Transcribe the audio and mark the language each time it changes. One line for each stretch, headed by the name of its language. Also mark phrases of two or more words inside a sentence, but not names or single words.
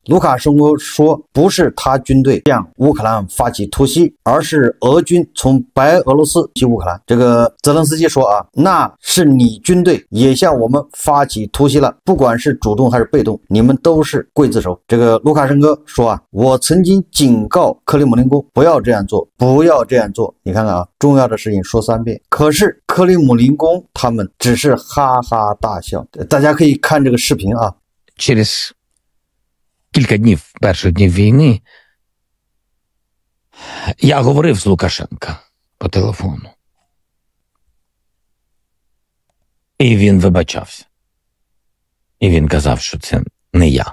Chinese: 卢卡申科说不是他军队向乌克兰发起突袭，而是俄军从白俄罗斯击乌克兰。这个泽连斯基说啊，那是你军队也向我们发起突袭了，不管是主动还是被动，你们都是刽子手。这个卢卡申科说啊，我曾经警告克里姆林宫不要这样做，不要这样做。你看看啊，重要的事情说3遍，可是克里姆林宫他们只是哈哈大笑。大家可以看这个视频啊。
Ukrainian: Через кілька днів, перших днів війни, я говорив з Лукашенка по телефону. І він вибачався. І він казав, що це не я.